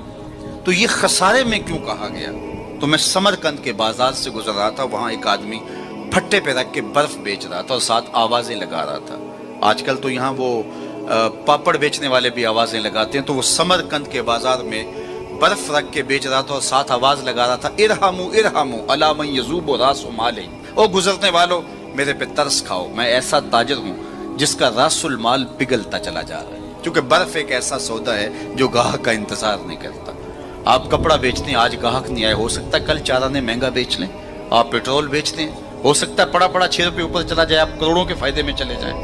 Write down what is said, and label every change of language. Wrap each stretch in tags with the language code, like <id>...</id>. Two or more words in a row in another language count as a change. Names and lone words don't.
<ur>تو یہ خسارے میں کیوں کہا گیا؟ تو میں سمرقند کے بازار سے گزر رہا تھا, وہاں ایک آدمی پھٹے پہ رکھ کے برف بیچ رہا تھا اور ساتھ آوازیں لگا رہا تھا. آج کل تو یہاں وہ پاپڑ بیچنے والے بھی آوازیں لگاتے ہیں. تو وہ سمرقند کے بازار میں برف رکھ کے بیچ رہا تھا اور ساتھ آواز لگا رہا تھا,</ur> <ar>ارحمو ارحمو علی من یذوب راس مال,</ar> <ur>او گزرنے والوں میرے پہ ترس کھاؤ, میں ایسا تاجر ہوں جس کا</ur> <ar>راس المال</ar> <ur>پگھلتا چلا جا رہا ہے. کیونکہ برف ایک ایسا سودا ہے جو گاہک کا انتظار نہیں کرتا. آپ کپڑا بیچتے ہیں, آج گاہک نہیں آئے, ہو سکتا ہے کل چارہ مہنگا بیچ لیں. آپ پیٹرول بیچتے ہیں, ہو سکتا ہے پڑا 6 روپے اوپر چلا جائے, آپ کروڑوں کے فائدے میں چلے جائیں.</ur>